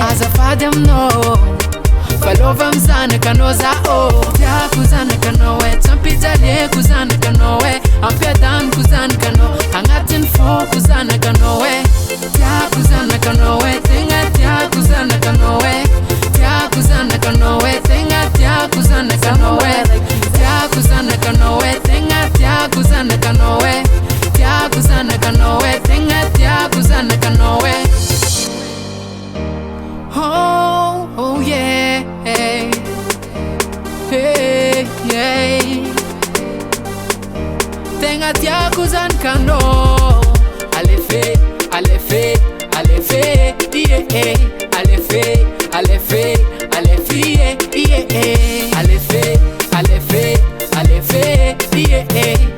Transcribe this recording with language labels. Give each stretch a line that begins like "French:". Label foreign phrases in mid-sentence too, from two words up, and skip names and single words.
Malagasy: azafady aminao falova amy zanakanao zao tiako zanakanao e tampijaliako zanakanao e ampiadaniko zanakanao agnatiny foko zanakanao e tiako zanakanao e tegna tiako zanakanao e tiako zanakanao e tegna tiako zanakanao e tiako zanakanao e tegna tiako zanakanao e tiako zanakanao e tegna tiako zanakanao e
English: oh yeah hey yeah
Malagasy: tegna tiako zany kanao alefe alefe alefe yeah alefe alefe alefe yeah alefe alefe alefe yeah